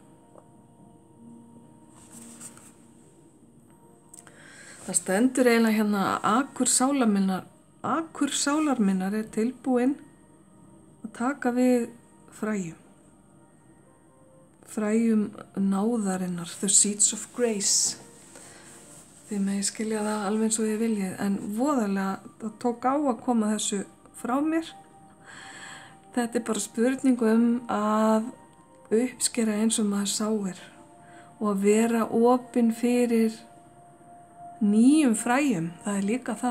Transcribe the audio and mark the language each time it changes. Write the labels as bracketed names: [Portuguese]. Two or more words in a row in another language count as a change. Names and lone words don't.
[Icelandic] Það stendur eiginlega hérna að akur sálar minnar er tilbúinn að taka við fræjum. Fræjum náðarinnar, [English] the seeds of grace. [Icelandic] Þið megi skilja það alveg eins og þið viljið, en voðalega það tók á að koma þessu frá mér. Þetta er bara spurning að uppskera eins og maður sáir og að vera opinn fyrir nýjum fræjum, það er líka það.